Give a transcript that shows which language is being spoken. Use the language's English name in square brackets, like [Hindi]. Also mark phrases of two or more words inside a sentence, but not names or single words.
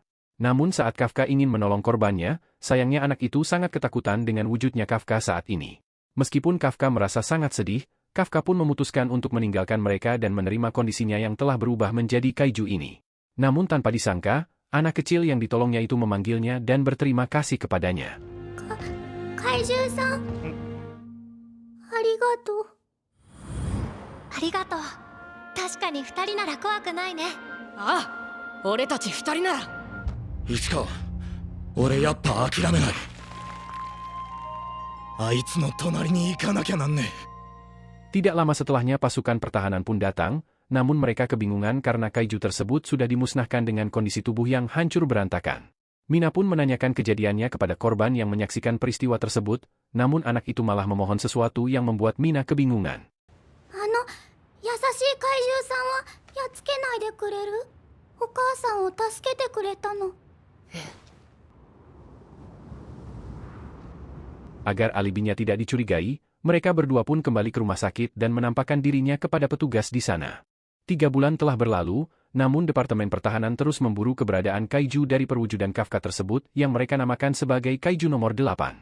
[Indonesian] Namun saat Kafka ingin menolong korbannya, sayangnya anak itu sangat ketakutan dengan wujudnya Kafka saat ini. Meskipun Kafka merasa sangat sedih, Kafka pun memutuskan untuk meninggalkan mereka dan menerima kondisinya yang telah berubah menjadi kaiju ini. Namun tanpa disangka, anak kecil yang ditolongnya itu memanggilnya dan berterima kasih kepadanya. [Japanese] 怪獣さん、ありがとう. Arigatou. 確かに2人なら怖くないね。ああ、俺たち2人なら。市川、俺やっぱ諦めない。あいつの隣に行かなきゃなんねえ。 [Indonesian] Tidak lama setelahnya pasukan pertahanan pun datang, namun mereka kebingungan karena kaiju tersebut sudah dimusnahkan dengan kondisi tubuh yang hancur berantakan. Mina pun menanyakan kejadiannya kepada korban yang menyaksikan peristiwa tersebut, namun anak itu malah memohon sesuatu yang membuat Mina kebingungan. [Japanese] 優しい怪獣さんはやっつけないでくれる？お母さんを助けてくれたの。 [Indonesian] Agar alibinya tidak dicurigai, mereka berdua pun kembali ke rumah sakit dan menampakkan dirinya kepada petugas di sana. 3 bulan telah berlalu, namun Departemen Pertahanan terus memburu keberadaan kaiju dari perwujudan Kafka tersebut yang mereka namakan sebagai kaiju nomor 8.